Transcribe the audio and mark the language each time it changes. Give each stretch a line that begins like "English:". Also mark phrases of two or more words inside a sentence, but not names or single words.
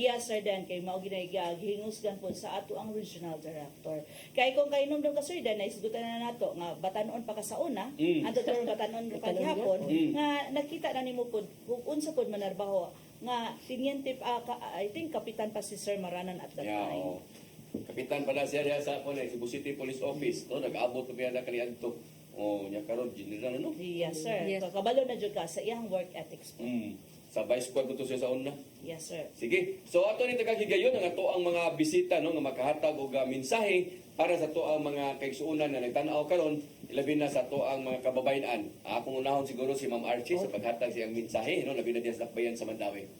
English: Yes, sir,
Cebuano: then kay mao ginay gihingusgan po sa ato ang regional director. Kay kung kainom daw ka sir, then naisgutan na nato nga batanon pa ka sa una, ato pero batanon pa gihapon nga nakita na nimo pod kung unsa pod manarbaho nga tiniente
English: I think
Cebuano: kapitan pa si Sir Maranan
English: at that Yeah, time.
Cebuano: oo. Kapitan pala siya diha sa Cebu City Police Office, no? Nag-abot pa biya na kaniadto. Oh, nya karon general no?
English: Yes, sir. Yes.
Cebuano: Kakabalo na jud ka sa iyang
English: work ethics
Cebuano: po. Sa
English: vice squad
Cebuano: ko to siya sa una.
English: Yes, sir.
Cebuano: Sige. So ato ni tagahigayon ang ato ang mga bisita no nga makahatag og mensahe para sa to ang mga kaigsuonan na nagtan-aw karon ilabi na sa to ang mga kababayan. Akong unahon siguro si Ma'am Archie sa paghatag siyang mensahe no labi na diya sa Dakbayan sa Mandawi.